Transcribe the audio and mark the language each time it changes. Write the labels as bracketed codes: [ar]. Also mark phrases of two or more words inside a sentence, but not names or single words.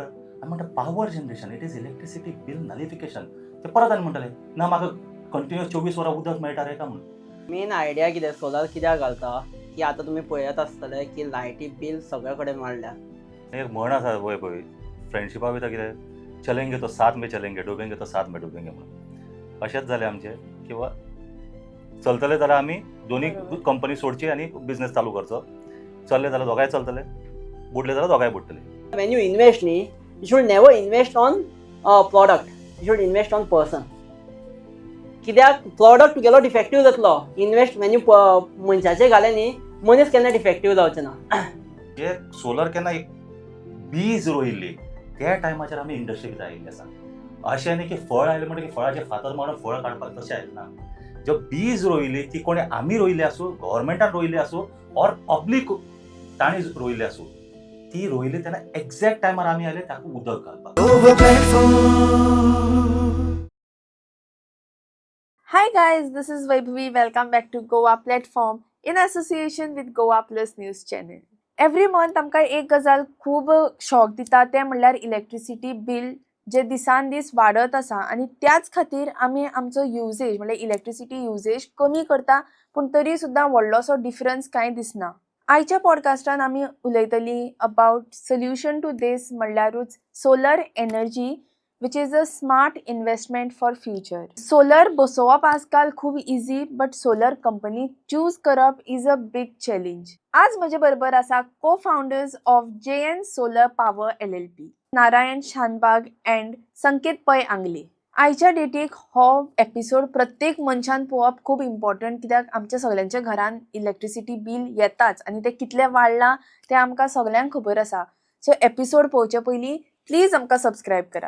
[kok] आमी म्हणटा [en] power generation it is electricity bill nullification. [kok] ते परत आनी म्हणटाले ना म्हाका कंटिन्युअस 24 वरां उदक मेळटा रे का म्हणून. [en] main idea [kok] कितें सोलार कित्याक घालता की आतां तुमी पळयत आसतले की लायटी बिल सगळे कडेन वाडल्या. एक म्हण आसा पळय फ्रेंडशिपा भितर कितें, [hi] चलेंगे तो साथ में चलेंगे, डुबेंगे तो साथ में डुबेंगे म्हणून. [kok] अशेंच जालें आमचें किंवा चलतले जाल्यार आमी दोनी बरोबर. कंपनी सोडची आनी बिझनेस चालू करचो. चलले जाल्यार दोगांय चलतले, बुडले जाल्यार दोगांय बुडटले. [en] When you invest न्ही, you should never invest on product. You should invest on person. [kok] कित्याक प्रॉडक्ट तुगेलो डिफेक्टीव जातलो. [en] invest when you [kok] मनशाचे घाले न्ही, मनीस केन्ना डिफेक्टीव जावचे ना. जे सोलर केन्ना एक बीज रोयिल्ली त्या टायमाचेर आमी इंडस्ट्रीक आयिल्ले आसा. अशें न्ही की फळ आयलें म्हणटकीर फळाचे फातर मारून फळ काडपाक तशें आयलें ना. ज्यो बीज रोयिल्ली ती कोणी आमी रोयिल्ली आसूं, गव्हर्मेंटान रोयिल्ली आसूं [en] or public [kok] तांणी रोयिल्ली आसूं, ती रोयिल्ली तेन्ना एक्झॅक्ट टायमार आमी आयले ताका उदक घालपाक. [en] Hi guys, this is Vaibhavi. Welcome back to Goa platform in association with Goa Plus News channel. Every month [kok] आमकां एक गजाल खूब शॉक दिता ते म्हणल्यार [en] electricity bill [kok] जे दिसान दीस वाडत आसा आनी त्याच खातीर आमी आमचो युजेज म्हणल्यार [en] electricity usage [kok] कमी करता पूण तरी सुद्दां व्हडलोसो डिफरन्स कांय दिसना. आयच्या पॉडकास्टान आमी उलयतलीं [en] about solution to this [kok] म्हणल्यारूच सोलर एनर्जी [en] which is a smart investment for future. Solar [kok] बसोवप आजकाल खूब [en] easy but solar company choose करप is a big challenge. [kok] आज म्हजे बरोबर आसा [en] co founders of JN solar power LLP, [kok] नारायण शानबाग अँड संकेत पै आंगले. आयच्या डेटीक हो एपिसोड प्रत्येक मनशान पळोवप खूब इम्पॉर्टंट कित्याक आमच्या सगळ्यांच्या घरान [en] electricity bill [kok] येताच आनी ते कितले वाडलां तें आमकां सगळ्यांक खबर आसा. सो एपिसोड पळोवचे पयलीं प्लीज आमकां सबस्क्रायब करात.